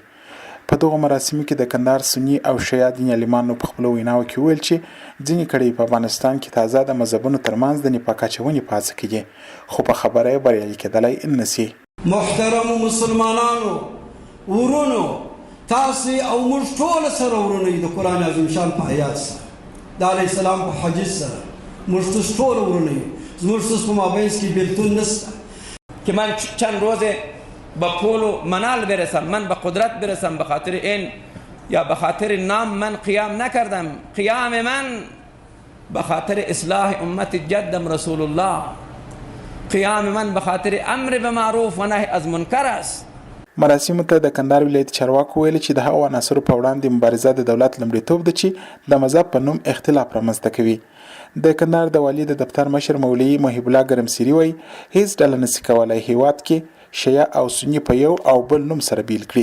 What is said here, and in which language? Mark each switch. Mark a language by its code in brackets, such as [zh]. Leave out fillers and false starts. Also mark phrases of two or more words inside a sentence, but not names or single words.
[ps] په دغو مراسمو کې د کندهار سني او شیعه دیني عالمانو په خپلو ویناوو کې وویل چې ځینې کړۍ په افغانستان کې تازه د مذهبونو ترمنځ د نفاق اچونې په هڅه کې دي، خو په خبره یې بریالي کېدلی نشي. محترم مسلمانانو ورونو، تاسې او موږ ټول سره ورونه یو د قرآن عظیم شان په آیات سره، د [ar] علیه السلام [ps] په حدیث سره موږ ټول ورونه یو. زموږ په مابینس کې بیلتون نشته [fa] که من چند روزه به پول و منال برسم، من به قدرت برسم، به خاطر این یا به خاطر نام من قیام نکردم. قیام من به خاطر اصلاح امت جدم رسول الله، قیام من به خاطر امر به معروف و نهی از منکر است. [ps] مراسمو ته د کندهار ولایت چارواکو ویل چې د هغو عناصرو په وړاندې مبارزه د دولت لومړیتوب ده چې د مذهب په نوم اختلاف رامنځته کوي. د کندهار د والي د دفتر مشر مولوي محب الله ګرمسیري وایي هیڅ ډله نشي کولی هیواد کې شیعه او سني په یو او بل نوم سره بیل کړي.